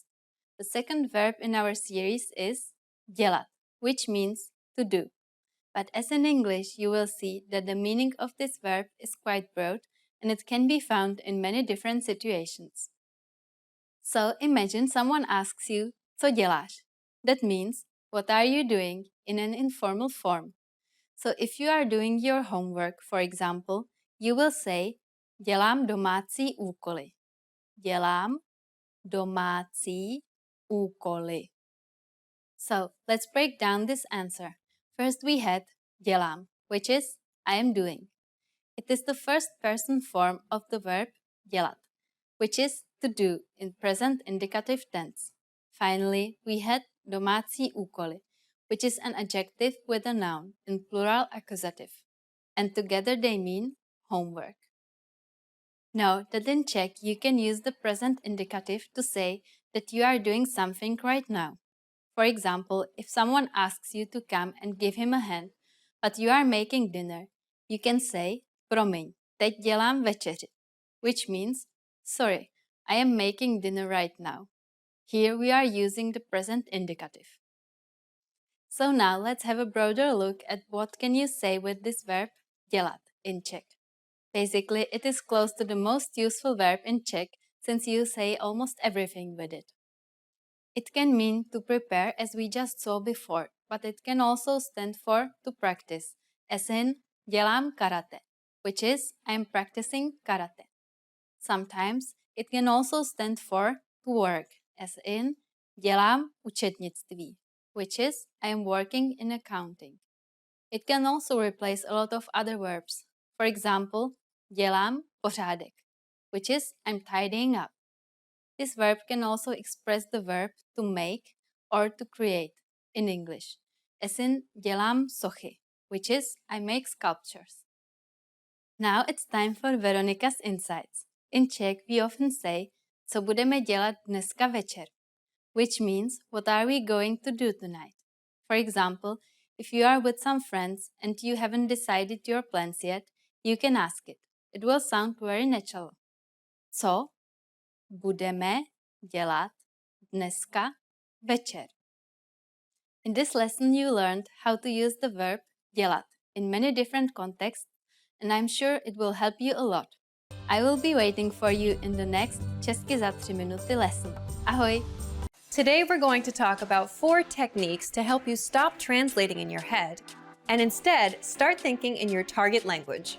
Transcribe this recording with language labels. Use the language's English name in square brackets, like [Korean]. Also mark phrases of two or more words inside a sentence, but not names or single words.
[English] The second verb in our series is dělat, which means to do. But as in English, you will see that the meaning of this verb is quite broad and it can be found in many different situations. So imagine someone asks you, [Czech] co děláš? [English] That means, what are you doing, in an informal form. So if you are doing your homework, for example, you will say, [Czech] dělám domácí úkoly. Dělám domácí úkoly. [English] So let's break down this answer. First we had dělám, which is I am doing. It is the first person form of the verb dělat, which is to do in present indicative tense. Finally, we had [Czech] domácí úkoly, [English] which is an adjective with a noun in plural accusative, and together they mean homework. Note that in Czech you can use the present indicative to say that you are doing something right now. For example, if someone asks you to come and give him a hand, but you are making dinner, you can say [Czech] promiň, teď dělám večeři, [English] which means sorry, I am making dinner right now. Here we are using the present indicative. So now let's have a broader look at what can you say with this verb dělat in Czech. Basically, it is close to the most useful verb in Czech since you say almost everything with it. It can mean to prepare as we just saw before, but it can also stand for to practice, as in [Czech] dělám karate, [English] which is I am practicing karate. Sometimes it can also stand for to work, as in [Czech] dělám účetnictví, [English] which is I am working in accounting. It can also replace a lot of other verbs. For example, [Czech] dělám pořádek, [English] which is I'm tidying up. This verb can also express the verb to make or to create in English, as in [Czech] dělám sochy, [English] which is I make sculptures. Now it's time for Veronica's Insights. In Czech we often say, [Czech] co budeme dělat dneska večer, [English] which means what are we going to do tonight. For example, if you are with some friends and you haven't decided your plans yet, you can ask it. It will sound very natural. [Czech] Co budeme dělat dneska večer? [English] In this lesson you learned how to use the verb dělat in many different contexts, and I'm sure it will help you a lot. I will be waiting for you in the next Česky za 3 minuty lesson. Ahoj! Today we're going to talk about 4 techniques to help you stop translating in your head and instead start thinking in your target language.